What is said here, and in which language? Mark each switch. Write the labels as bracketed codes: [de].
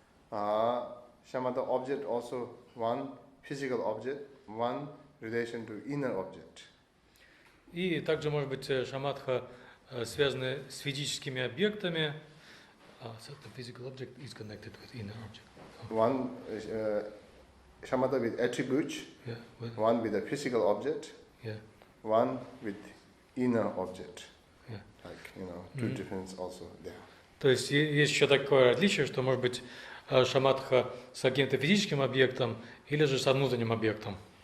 [en] Shamatha object also one physical object, one relation to inner object. [ru] И также может быть шаматха связаны с физическими объектами. [en] So the physical object is connected with inner object. One shamatha with attributes, one with a physical object, one with inner object. Like, two difference also there. [ru] То есть есть еще такое различие, что может быть шаматха с каким-то физическим объектом или же со внутренним объектом.